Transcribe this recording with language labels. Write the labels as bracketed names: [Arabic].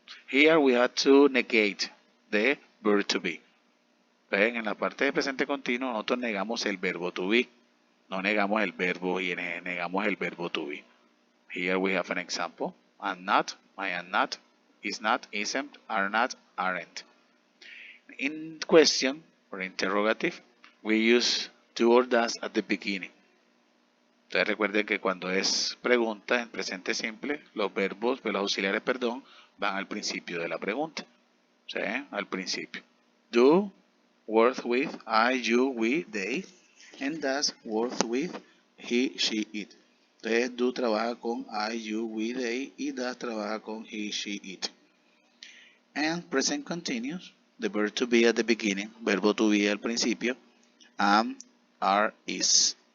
[English] Here we have to negate the verb to be. [Spanish] ¿Ven? En la parte de presente continuo nosotros negamos el verbo to be. No negamos el verbo ing, negamos el verbo to be. [English] Here we have an example. I'm not, I am not, is not, isn't, are not, aren't. In question, or interrogative, we use do or does at the beginning. [Spanish] Entonces recuerden que cuando es pregunta en presente simple, los verbos, los auxiliares, perdón, van al principio de la pregunta. ¿Sí? Al principio. [English] Do, work with, I, you, we, they, and does, work with, he, she, it. [Spanish] Entonces, do trabaja con I, you, we, they, y does trabaja con he, she, it. [English] And present continuous, the verb to be at the beginning, [Spanish] verbo to be al principio, [English] am, are, is.